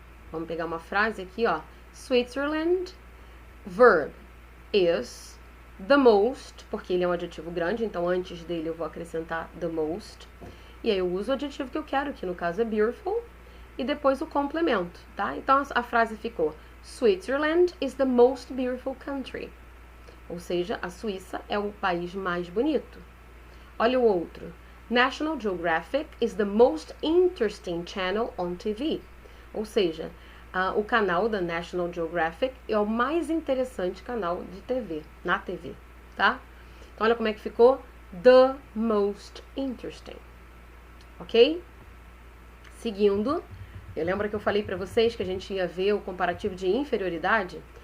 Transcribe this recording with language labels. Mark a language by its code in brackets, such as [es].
[pt] Vamos pegar uma frase aqui, ó. Switzerland. [en] Verb is the most, [pt] porque ele é um adjetivo grande, então antes dele eu vou acrescentar the most. E aí eu uso o adjetivo que eu quero, que no caso é beautiful, e depois o complemento, tá? Então a frase ficou: [en] Switzerland is the most beautiful country. [pt] Ou seja, a Suíça é o país mais bonito. Olha o outro. [en] National Geographic is the most interesting channel on TV. [pt] Ou seja, o canal da National Geographic é o mais interessante canal de TV, na TV, tá? Então olha como é que ficou. [en] The most interesting. Ok? [pt] Seguindo, eu lembro que eu falei para vocês que a gente ia ver o comparativo de inferioridade?